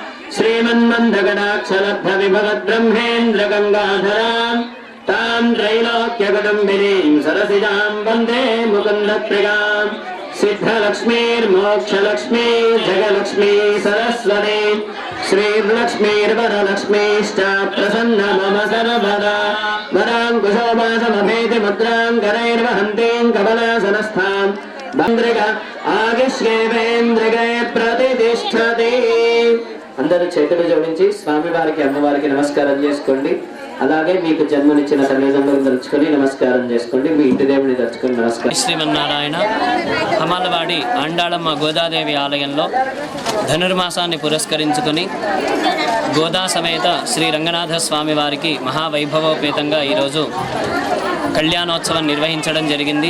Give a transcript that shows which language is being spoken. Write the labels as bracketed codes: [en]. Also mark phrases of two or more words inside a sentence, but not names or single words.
[sa] श्रीमन्मन्दकटाक्षलब्धविभवद्ब्रह्मेन्द्रगङ्गाधरां तां त्रैलोक्यकुटुम्बिनीं सरसिजां वन्दे मुकुन्दप्रियां सिद्धलक्ष्मीर्मोक्षलक्ष्मी जगलक्ष्मी सरस्वती श्रीर्लक्ष्मीर्वरलक्ष्मीश्च प्रसन्न मम सर्वदा वराङ्कुशोपासमभेति मुद्रां करैर्वहन्तीं कमलासनस्थां भन्द्रिक आगिष्येवेन्द्रिके प्रतिष्ठति। [te] అందరూ చేతులు జోడించి స్వామివారికి అమ్మవారికి నమస్కారం చేసుకోండి. అలాగే మీకు జన్మనిచ్చిన తల్లిదండ్రులను తలుచుకొని నమస్కారం చేసుకోండి. మీ ఇంటి దేవుడిని తలుచుకొని నమస్కారం. శ్రీమన్నారాయణ హమాలవాడి ఆండాళమ్మ గోదాదేవి ఆలయంలో ధనుర్మాసాన్ని పురస్కరించుకొని గోదా సమేత శ్రీ రంగనాథ స్వామి వారికి మహావైభవోపేతంగా ఈరోజు కళ్యాణోత్సవం నిర్వహించడం జరిగింది.